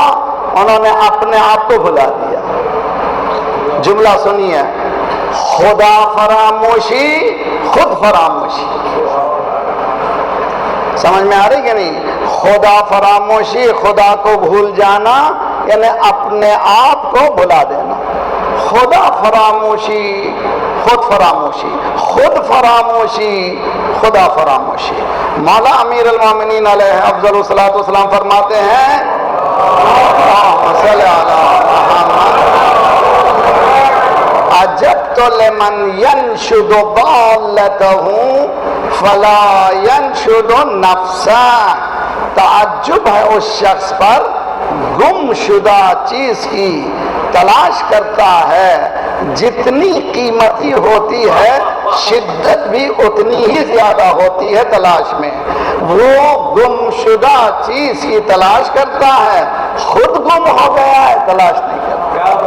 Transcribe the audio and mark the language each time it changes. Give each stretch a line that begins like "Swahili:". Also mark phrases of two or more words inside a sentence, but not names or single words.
Urdu: انہوں نے اپنے آپ کو بھلا دیا. جملہ سنیے، خدا فراموشی، خود فراموشی. سمجھ میں آ رہی کہ نہیں؟ خدا فراموشی، خدا کو بھول جانا، یعنی اپنے آپ کو بھلا دینا. خدا فراموشی، خود فراموشی، خود فراموشی، خدا فراموشی.
Arabic: مولا امیر المومنین علیہ افضل الصلاۃ والسلام
Urdu: فرماتے ہیں
Arabic: اللہم صل علی محمد عجبت لمن ینشد ضالتہ فلا ینشد نفسہ.
Urdu: تعجب ہے اس شخص پر گم شدہ چیز کی تلاش کرتا ہے. جتنی قیمتی ہوتی ہے شدت بھی اتنی ہی زیادہ ہوتی ہے تلاش میں. وہ گم شدہ چیز کی تلاش کرتا ہے، خود گم ہو گیا ہے، تلاش نہیں کرتا.